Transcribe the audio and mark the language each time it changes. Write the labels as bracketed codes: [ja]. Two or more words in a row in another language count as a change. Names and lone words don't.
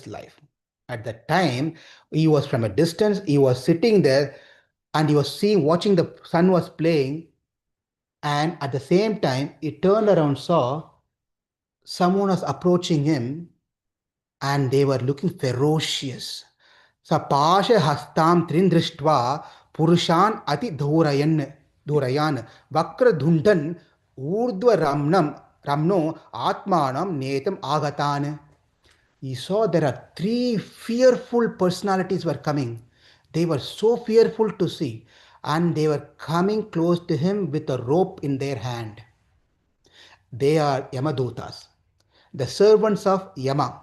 [en] At that time, he was from a distance, he was sitting there and he was watching the sun was playing, and at the same time, he turned around, saw someone was approaching him, and they were looking ferocious. [sa] Sapasha hastam trindrishtva purushan ati dhurayan vakra dhundan urdhva ramno atmanam netam agatan. [en] He saw there are three fearful personalities were coming. They were so fearful to see, and they were coming close to him with a rope in their hand. They are Yamadutas, the servants of Yama.